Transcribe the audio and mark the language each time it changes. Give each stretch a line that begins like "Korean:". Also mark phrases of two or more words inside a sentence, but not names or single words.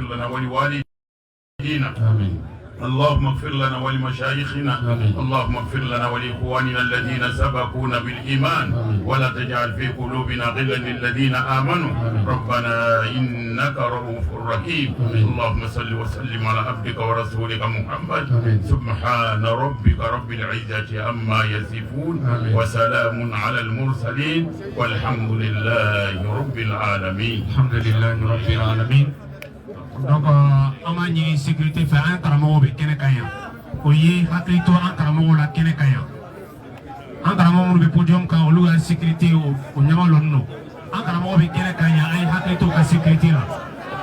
Arabic: لنا ولوالدينا اللهم اغفر لنا ولمشايخنا اللهم اغفر لنا ولإخواننا الذين سبقونا بالإيمان ولا تجعل في قلوبنا غلا للذين آمنوا ربنا إنك رؤوف رحيم اللهم صل وسلم على عبدك ورسولك محمد سبحان ربك رب العزة عما يصفون وسلام على المرسلين والحمد لله رب العالمين الحمد لله رب العالمين.
Bambara: Donc an b'a ɲini sécurité fɛ an karamɔgɔw bɛ kɛnɛ kan yan o ye hakili to an karamɔgɔw la kɛnɛ kan yan an karamɔgɔ minnu bɛ podium kan olu ka sécurité o ɲɛma lɔnnen don an karamɔgɔw bɛ kɛnɛ kan yan an ye hakili to u ka sécurité la.